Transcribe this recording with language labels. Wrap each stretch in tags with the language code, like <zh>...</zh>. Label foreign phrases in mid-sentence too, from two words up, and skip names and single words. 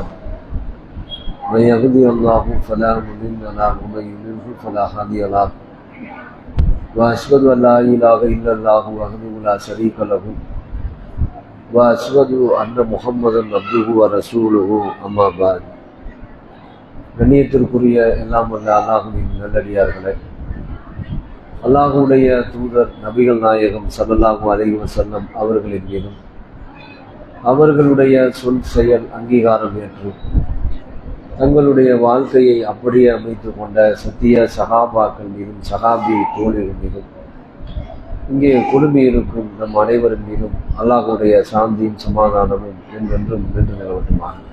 <ar>من يهده الله فلا مضل له ومن يضلل فلا هادي له. وأشهد أن لا إله إلا الله وحده لا شريك له وأشهد أن محمدا عبده ورسوله أما بعد.</ar> <ta>கண்ணியத்திற்குரிய எல்லாம் வல்ல அல்லாஹுவின் நல்லடியார்களே, அல்லாஹுடைய தூதர் நபிகள் நாயகம்</ta> <ar>صلى الله عليه وسلم</ar> <ta>அவர்களின் மீதும் அவர்களுடைய சொல் செயல் அங்கீகாரம் ஏற்று தங்களுடைய வாழ்க்கையை அப்படியே அமைத்து கொண்ட சத்திய சகாபாக்கள் மீதும் சகாபி தோழர்கள் மீதும் இங்கே குழுமி இருக்கும் நம் அனைவரின் மீதும் அல்லாஹுடைய சாந்தியும் சமாதானமும் என்றென்றும் நின்று நிலவட்டுமாக.</ta>